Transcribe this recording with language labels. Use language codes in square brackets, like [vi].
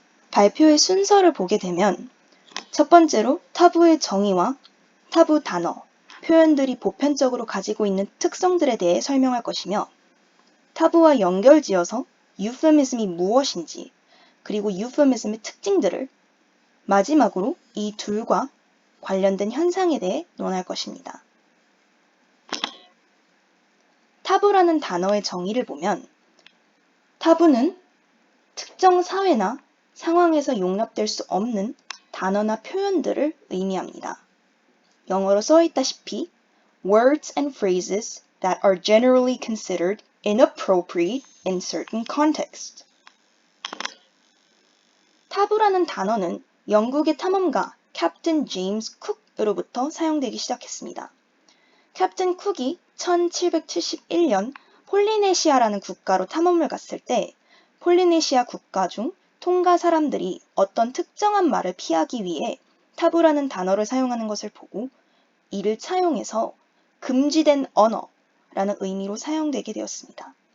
[ko] 발표의 순서를 보게 되면 첫 번째로 타부의 정의와 타부 단어, 표현들이 보편적으로 가지고 있는 특성들에 대해 설명할 것이며, 타부와 연결지어서 유페미즘이 무엇인지, 그리고 유페미즘의 특징들을, 마지막으로 이 둘과 관련된 현상에 대해 논할 것입니다. 타부라는 단어의 정의를 보면, 타부는 특정 사회나 상황에서 용납될 수 없는 단어나 표현들을 의미합니다. 영어로 써 있다시피 [en] words and phrases that are generally considered inappropriate in certain contexts. [ko] 타부라는 단어는 영국의 탐험가 캡틴 제임스 쿡으로부터 사용되기 시작했습니다. 캡틴 쿡이 1771년 폴리네시아라는 국가로 탐험을 갔을 때 폴리네시아 국가 중 통가 사람들이 어떤 특정한 말을 피하기 위해 타부라는 단어를 사용하는 것을 보고 이를 차용해서 금지된 언어라는 의미로 사용되게 되었습니다.